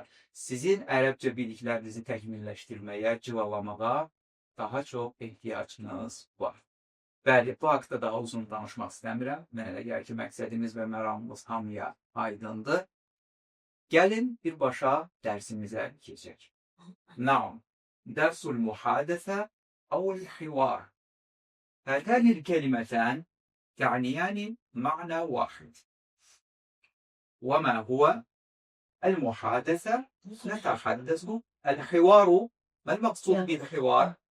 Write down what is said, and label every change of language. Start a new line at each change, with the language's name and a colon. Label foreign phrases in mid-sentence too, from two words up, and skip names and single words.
Azerbaijani: Sizin ərəbcə biliklərinizi təkmilləşdirməyə, cilalamağa daha çox ehtiyacınız var. Bəli, bu haqda daha uzun danışmaq istəmirəm. Mənə elə gəlir ki, məqsədimiz və məramımız hamıya aydındır. Gəlin birbaşa dərsimizə keçək.
Arabic: نعم درس المحادثة أو الحوار هاتان الكلمتان تعنيان معنى واحد وما هو المحادثة نتحدث الحوار ما المقصود بالحوار